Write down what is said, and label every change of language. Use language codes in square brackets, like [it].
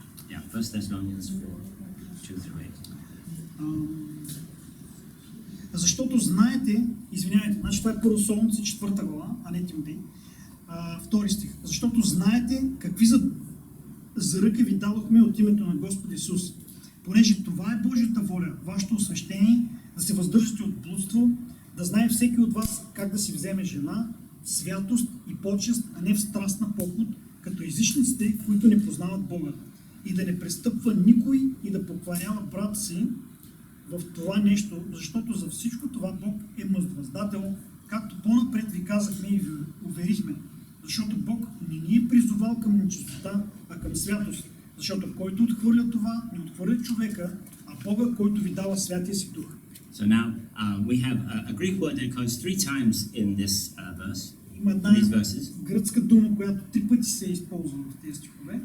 [en] Yeah, 1 Thessalonians 4, 2 through 8. [bg] Защото знаете, извинявайте, значи това е Първо Солунци 4 глава, а не Тимотей. 2 стих. Защото знаете какви заръки ви дадохме от името на Господ Исус. Понеже това е Божията воля, вашето освещение, да се въздържате от блудство, да знае всеки от вас как да си вземе жена, святост и почест, а не в страстна поход, като езичниците, които не познават Бога. И да не престъпва никой и да поклонява брат си в това нещо, защото за всичко това Бог е въздател, както по-напред ви казахме и ви уверихме. Защото Бог не ни е призовал към нечистота, а към святост. Защото който отхвърля това, не отхвърля човека, а Бога, който ви дава святия си дух. [en] So now we have a Greek word that occurs 3 times in this verse. [bg] Има една гръцка дума, която 3 пъти се използва в тези стихове.